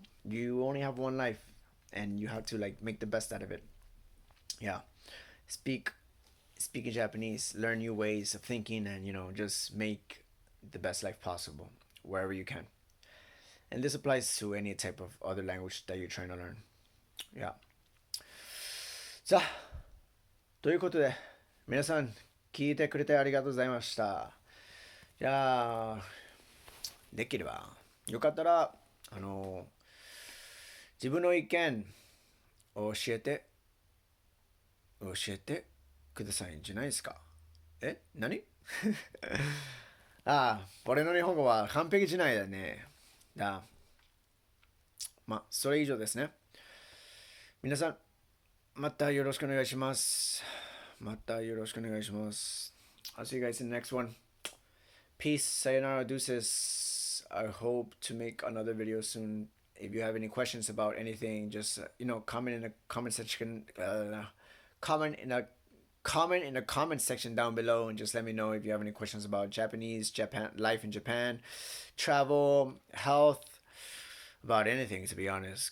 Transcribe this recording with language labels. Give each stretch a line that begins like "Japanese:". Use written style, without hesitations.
English: You only have one life, and you have to like make the best out of it. Yeah, speak speak in Japanese, learn new ways of thinking, and just make the best life possible wherever you can. And this applies to any type of other language that you're trying to learn. Yeah.
Japanese: さあ、ということで、皆さん聞いてくれてありがとうございました。じゃあ、できれば、よかったら、自分の意見を教えてくださいんじゃないですか。何ああ、俺の日本語は完璧じゃないだね。まあ、それ以上ですね。皆さん、またよろしくお願いします。またよろしくお願いします。
English: I'll see you guys in the next one. Peace, sayonara, deuces. I hope to make another video soon. If you have any questions about anything, just comment in the comment section. Comment in the comment section down below, and just let me know if you have any questions about Japan life in Japan, travel, health, about anything, to be honest.